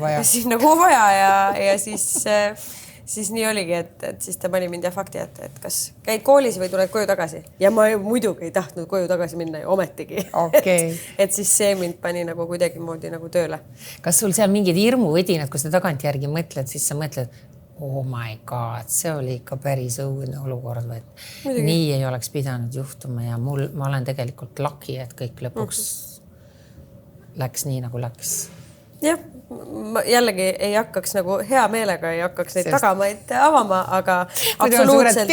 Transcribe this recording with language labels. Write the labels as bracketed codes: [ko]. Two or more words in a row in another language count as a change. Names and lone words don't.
[et] vaja ja siis nii oligi, et siis ta pani mind fakti, et kas käid koolis või tuled koju tagasi. Ja ma muidugi ei tahtnud koju tagasi minna ju ometigi. Okay. et siis see mind pani nagu kuidagi moodi nagu tööle. Kas sul seal mingid hirmuvõdinad, kui sa tagantjärgi mõtled, siis sa mõtled, [en] oh my god, [et] see oli ikka päris õudne olukord, et nii ei oleks pidanud juhtuma ja ma olen tegelikult lucky, et kõik lõpuks läks nii, nagu läks. Jah, ma jällegi ei hakkaks nagu hea meelega ei hakkaks neid tagamaid avama, aga absoluutselt